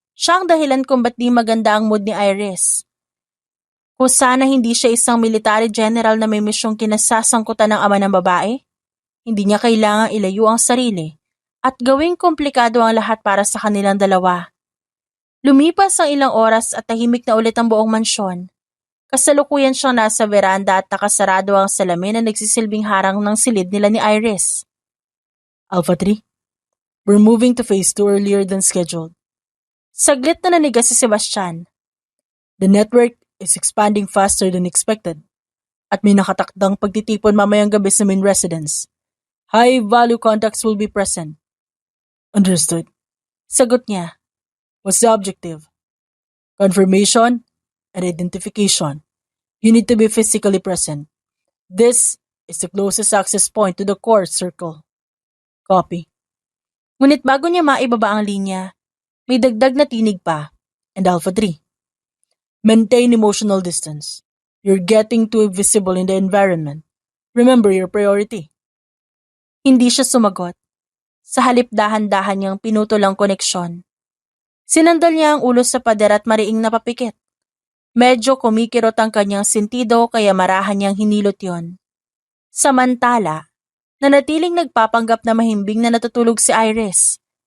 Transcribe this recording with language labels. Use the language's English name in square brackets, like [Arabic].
[Filipino] Siya ang dahilan kung ba't di maganda ang mood ni Iris. Kung sana hindi siya isang military general na may misyong kinasasangkutan ng ama ng babae, hindi niya kailangang ilayo ang sarili at gawing komplikado ang lahat para sa kanilang dalawa. Lumipas ang ilang oras at tahimik na ulit ang buong mansyon. Kasalukuyan siyang nasa veranda at nakasarado ang salamin na nagsisilbing harang ng silid nila ni Iris. [English] Alpha 3, we're moving to phase 2 earlier than scheduled. [Filipino] Saglit na nanigas si Sebastian. [English] The network is expanding faster than expected. [Filipino] At may nakatakdang pagtitipon mamayang gabi sa main residence. [English] High-value contacts will be present. Understood. [Filipino] Sagot niya. [English] What's the objective? Confirmation and identification. You need to be physically present. This is the closest access point to the core circle. Copy. [Filipino] Ngunit bago niya maibaba ang linya, may dagdag na tinig pa. [English] And Alpha 3. Maintain emotional distance. You're getting too visible in the environment. Remember your priority. [Filipino] Hindi siya sumagot. Sa halip dahan-dahan niyang pinutol ang koneksyon. Sinandal niya ang ulo sa pader at mariing napapikit. Medyo kumikirot ang kanyang sentido kaya marahan niyang hinilot yon. Samantala, nanatiling nagpapanggap na mahimbing na natutulog si Iris.